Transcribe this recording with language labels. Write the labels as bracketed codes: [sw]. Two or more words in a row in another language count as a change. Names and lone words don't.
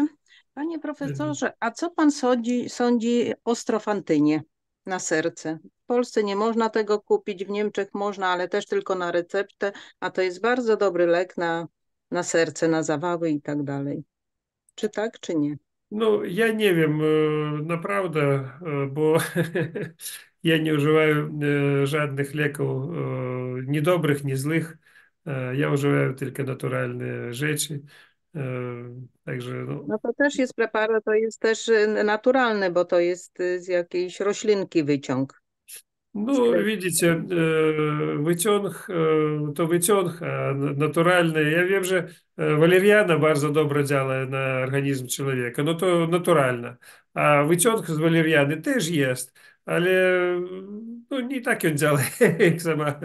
[pl] Panie profesorze, a co pan sądzi o strofantynie na serce? W Polsce nie można tego kupić, w Niemczech można, ale też tylko na receptę, a to jest bardzo dobry lek na na serce, na zawały i tak dalej. Czy tak, czy nie? [ru] Ну, я не [pl] wiem, naprawdę, bo ja nie używаю żadnych leków, ni dobrych, ni złych. Ja używаю tylko naturalne rzeczy. Także, no, No to też jest preparat, to jest też naturalny, bo to jest z jakiejś roślinki wyciąg. [ru] ну, видите, [pl] wyciąg to wyciąg, a naturalny. Ja wiem, że waleriana bardzo dobrze działa na organizm człowieka, no to naturalne. A wyciąg z waleriany też jest, ale no, nie tak on działa jak sama